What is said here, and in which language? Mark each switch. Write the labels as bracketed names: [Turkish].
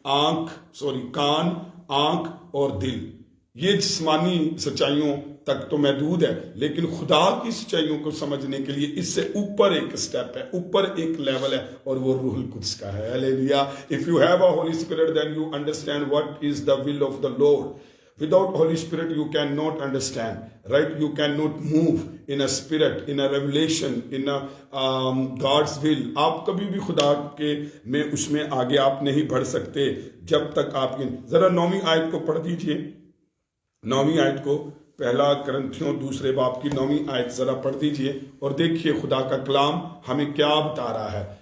[Hindi] कान, आंख और दिल, ये जिस्मानी सच्चाइयों तक तो महदूद है, लेकिन खुदा की सच्चाइयों को समझने के लिए इससे ऊपर एक स्टेप है, ऊपर एक लेवल है, और वो रूह कुद्स का है। Hallelujah. [English] If you have a Holy Spirit then you understand what is the will of the Lord. Without Holy Spirit, you cannot understand, right? You cannot move in a spirit, in a revelation, in a God's will. [Hindi] आप कभी भी खुदा के में उसमें आगे आप नहीं बढ़ सकते जब तक आप जरा 9वीं आयत को पढ़ दीजिए। 9वीं आयत को, 1 करंथियों 2 बाब की 9वीं आयत जरा पढ़ दीजिए और देखिए खुदा का कलाम हमें क्या बता रहा है।